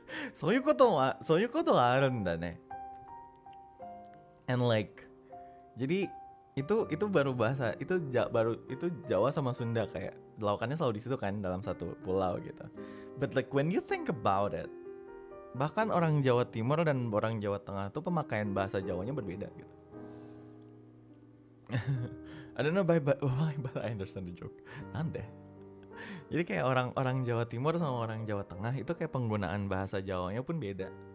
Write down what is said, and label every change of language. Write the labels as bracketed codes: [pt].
[ja] Soyu koto wa arunda ne. [en] And like [id] jadi itu baru bahasa itu Jawa sama Sunda, kayak lawakannya selalu di situ kan dalam satu pulau gitu. [en] But like when you think about it, [id] bahkan orang Jawa Timur dan orang Jawa Tengah tuh pemakaian bahasa Jawanya berbeda gitu. [en] I don't know but I understand the joke. [ja] Nande. [id] Jadi kayak orang Jawa Timur sama orang Jawa Tengah itu kayak penggunaan bahasa Jawanya pun beda.